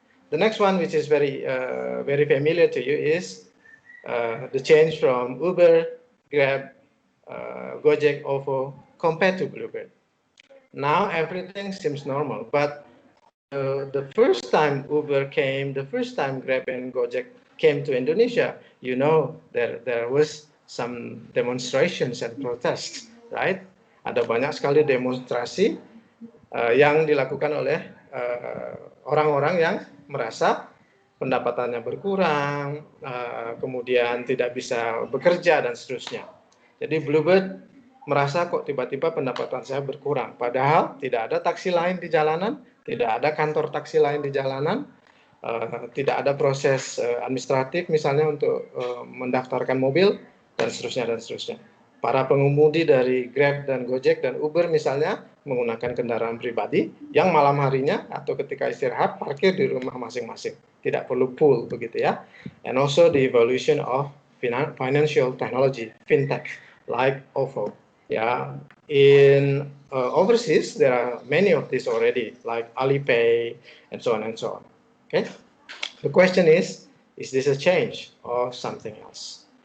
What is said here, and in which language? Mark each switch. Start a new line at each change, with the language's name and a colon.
English: The next one, which is very familiar to you, is the change from Uber, Grab, Gojek, OVO, compared to Bluebird. Now everything seems normal, but the first time Uber came, the first time Grab and Gojek came to Indonesia, you know, there was some demonstrations and protests, right?
Indonesian: Ada banyak sekali demonstrasi yang dilakukan oleh orang-orang yang merasa pendapatannya berkurang, kemudian tidak bisa bekerja dan seterusnya. Jadi Bluebird merasa kok tiba-tiba pendapatan saya berkurang, padahal tidak ada taksi lain di jalanan, tidak ada kantor taksi lain di jalanan, tidak ada proses administratif misalnya untuk mendaftarkan mobil dan seterusnya dan seterusnya. Para pengemudi dari Grab dan Gojek dan Uber misalnya menggunakan kendaraan pribadi yang malam harinya atau ketika istirahat parkir di rumah masing-masing, tidak perlu pool begitu ya.
English: And also the evolution of financial technology, fintech like OVO. Yeah, in overseas there are many of these already, like Alipay and so on and so on. Okay, the question is this a change or something else?